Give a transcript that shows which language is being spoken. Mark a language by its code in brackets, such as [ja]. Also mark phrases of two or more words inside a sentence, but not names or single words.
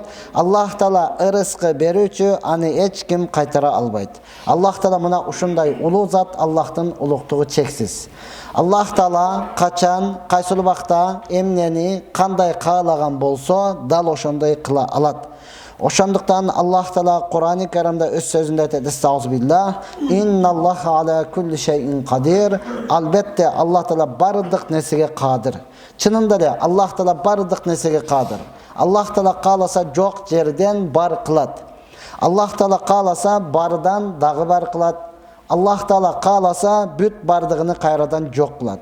[ky] Аллах Таала ырыскы берүүчү, аны эч ким кайтара албайт. Аллах Таала мына ушундай улуу зат, Аллахтын улуктугу чексиз. Аллах Таала качан, кайсыл убакта, эмнени, кандай каалаган болсо, дал ошондой кыла алат. Ошондуктан Аллах Таала Кур'ан-ы Каримде өз сөзүндө айтат: [ar] "أستغفر الله، إن الله على كل شيء قدير." [ky] Албетте Аллах Таала бардык нерсеге кадыр. Чынында эле Аллах Таала бардык нерсеге кадыр. Аллах Таала кааласа жок жерден бар кылат. Аллах Таала кааласа бардан дагы бар кылат. Аллах Таала кааласа бүт бардыгыны кайрадан жок кылат.